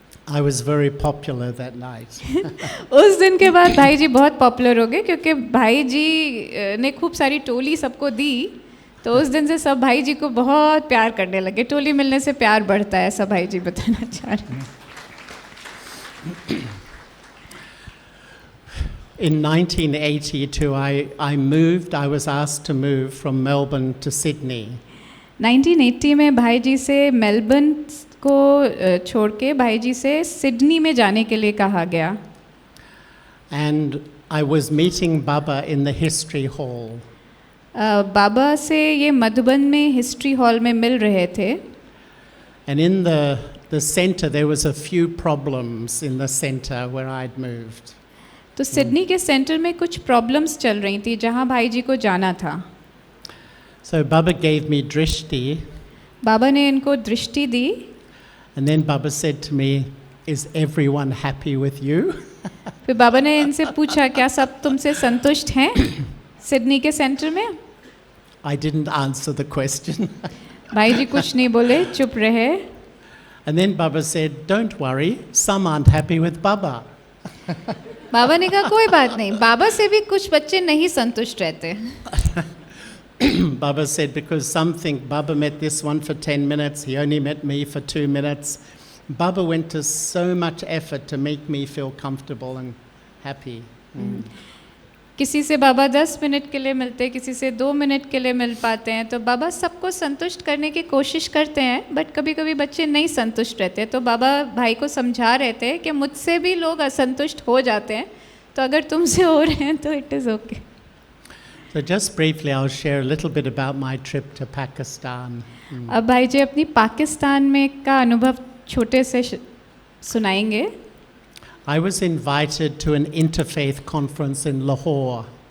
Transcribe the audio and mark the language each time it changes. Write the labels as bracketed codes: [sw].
[en] I was very popular that night. [hi] उस दिन के बाद भाई जी बहुत पॉपुलर हो गए क्योंकि भाई जी ने खूब सारी टोली सबको दी, तो उस दिन से सब भाई जी को बहुत प्यार करने लगे। टोली मिलने से प्यार बढ़ता है, ऐसा भाई जी बताना चाह रहे हैं। [en] In 1982, I was asked to move from Melbourne to Sydney. [hi] 1980 में भाई जी से मेलबर्न को छोड़ के भाई जी से सिडनी में जाने के लिए कहा गया। [en] And I was meeting Baba in the history hall. [hi] बाबा से ये मधुबन में हिस्ट्री हॉल में मिल रहे थे। [en] And in the center there was a few problems in the center where I'd moved. [hi] तो सिडनी के सेंटर में कुछ प्रॉब्लम्स चल रही थी जहाँ भाई जी को जाना था। [en] So Baba gave me drishti. [hi] बाबा ने इनको दृष्टि दी। [en] And then Baba said to me, is everyone happy with you? [hi] फिर बाबा ने इनसे पूछा क्या सब तुमसे संतुष्ट हैं सिडनी के सेंटर में? [en] I didn't answer the question. [hi] भाई जी कुछ नहीं बोले, चुप रहे। [en] And then Baba said, don't worry, some aren't happy with Baba. [hi] बाबा ने कहा कोई बात नहीं, बाबा से भी कुछ बच्चे नहीं संतुष्ट रहते। [en] Baba said, because some think Baba met this one for 10 minutes, he only met me for 2 minutes. Baba went to so much effort to make me feel comfortable and happy. [hi] किसी से बाबा 10 मिनट के लिए मिलते, किसी से 2 minute के लिए मिल पाते हैं, तो बाबा सबको संतुष्ट करने की कोशिश करते हैं, बट कभी कभी बच्चे नहीं संतुष्ट रहते। तो बाबा भाई को समझा रहे थे कि मुझसे भी लोग असंतुष्ट हो जाते हैं, तो अगर तुमसे हो रहे हैं तो [en] It is okay. So just briefly, I'll share a little bit about my trip to Pakistan. [hi] अब भाई जी अपनी पाकिस्तान में का अनुभव छोटे से सुनाएंगे। [en] I was invited to an interfaith conference in Lahore.